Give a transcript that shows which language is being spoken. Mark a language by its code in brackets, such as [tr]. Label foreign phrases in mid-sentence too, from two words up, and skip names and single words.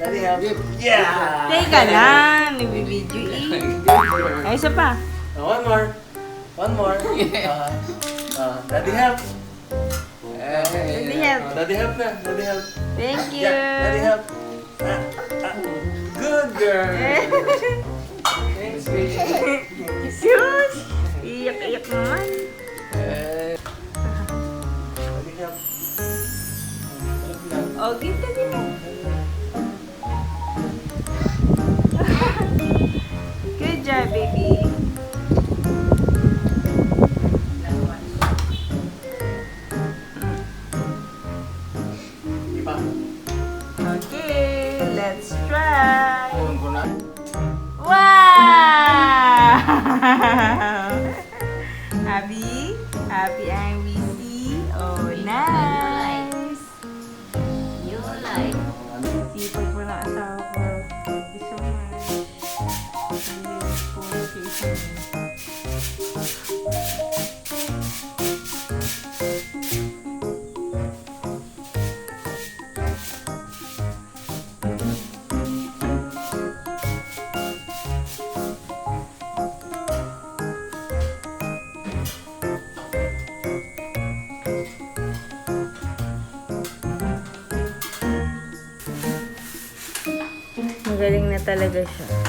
[en] Yeah! [tl] Teka lang, nabibidyo eh. Ay, isa pa. [en] One more. Daddy help. Daddy help. Daddy help na. Daddy help. Thank you. Yeah, Daddy help. Good girl. Thanks, baby. [tl] Sus! Iyak-iyak naman. [en] Daddy help. Oh, give daddy mo. Good job, baby. [tl] Iba. [en] Okay, let's try. [tl] Alam ko na. [en] Wow! Happy? Happy ang Wisi? Oh, nice! You like. [tl] Sipag po ng asawa ko. [en] Thank you so much. Thank you for appreciation. [tl] Magaling na talaga siya.